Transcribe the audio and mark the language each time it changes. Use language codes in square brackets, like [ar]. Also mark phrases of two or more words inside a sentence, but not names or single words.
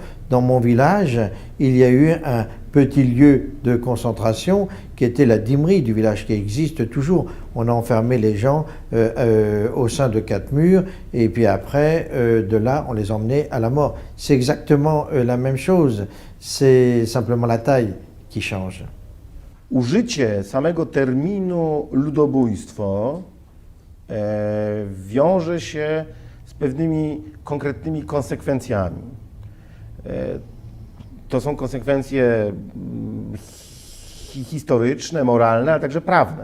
[fr] Dans mon village, il y a eu un petit lieu de concentration qui était la Dimerie du village, qui existe toujours. On a enfermé les gens au sein de 4 murs et puis après, de là, on les emmenait à la mort. C'est exactement la même chose, c'est simplement la taille qui change. [pl] Użycie samego terminu ludobójstwo wiąże się z pewnymi konkretnymi konsekwencjami. To są konsekwencje historyczne, moralne, ale także prawne.